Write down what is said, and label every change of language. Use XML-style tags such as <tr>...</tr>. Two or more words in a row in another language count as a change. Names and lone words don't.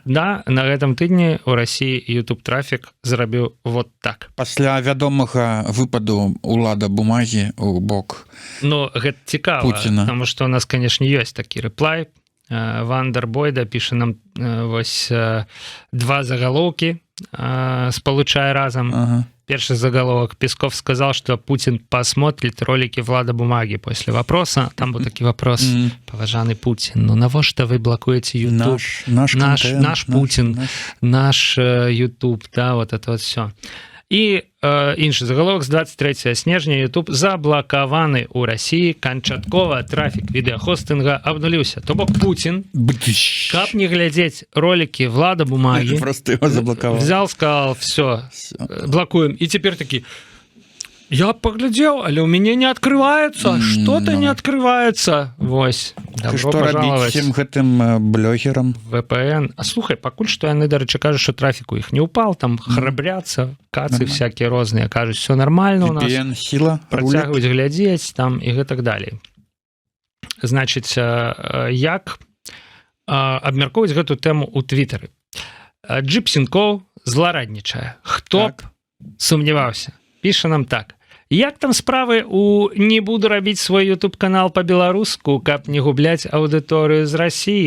<be>Да, на гэтым тыдні ў Расіі Ютуб трафік зрабіў вот так. Пасля вядомага выпаду улада бумагі ў бок Ну, гэта цікава, Пуціна. таму што у нас, канешне, ёсць такі рэплай. Вандербойда піша нам вось два загалоўкі, сполучая разом. Ага.</be> <ru>Первый заголовок. Песков сказал, что Путин посмотрит ролики Влада Бумаги после вопроса. Там был такой вопрос. Поважанный Путин,</ru> <be>ну навошта</be> <ru>вы блокуете YouTube? Наш Путин, наш YouTube, да, вот это вот все.</ru> <be>І іншы заголовок з 23 снежня YouTube заблакаваны ў Расіі, канчаткова трафік відэахостынга абнуліўся. То бок Путин, каб не глядзець ролики Влада Бумаги,</be> <ru>просто его заблокавал. Взял, сказал, все, блокуем. И теперь такие, я поглядел, але у меня не открывается, что-то не открывается. Вось, добро пожаловать. Всем гэтым блогерам? VPN.</ru> <be>А слухай, пакуль што яны, дарэчы, кажуць, што трафік у іх</be> <ru>не упал,</ru> <be>там храбряцца, кацы всякие розныя, кажуць,</be> <ru>все нормально у нас. VPN, сила,</ru> <be>працягваюць глядзець там і гэтак далей. Значыць, як абмяркоўваць гэту тэму ў Твиттары. Джипсенкоў злараднічае. Хто б сумняваўся? Піша нам так. Як там справы у «Не буду рабіць свой YouTube-канал по-беларуску, каб не губляць аўдыторыю з Расіі».</be>